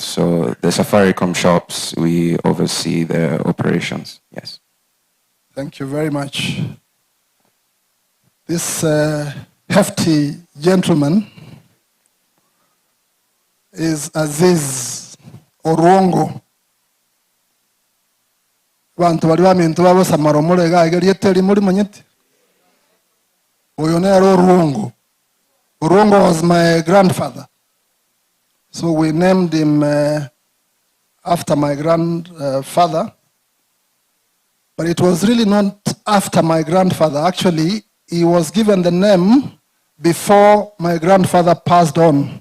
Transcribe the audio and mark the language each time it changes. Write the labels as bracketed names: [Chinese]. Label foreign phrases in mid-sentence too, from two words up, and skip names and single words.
[English] So the Safaricom shops, we oversee the operations. Yes. Thank you very much. This hefty gentleman is Aziz Orwongo. [Gusii] Bantu bali bamintu babo samaromole ga igerieteri muri manyeti. [English] Oyo ne Orwongo. Orwongo was my grandfather. So we named him after my grandfather. But it was really not after my grandfather. Actually, he was given the name before my grandfather passed on.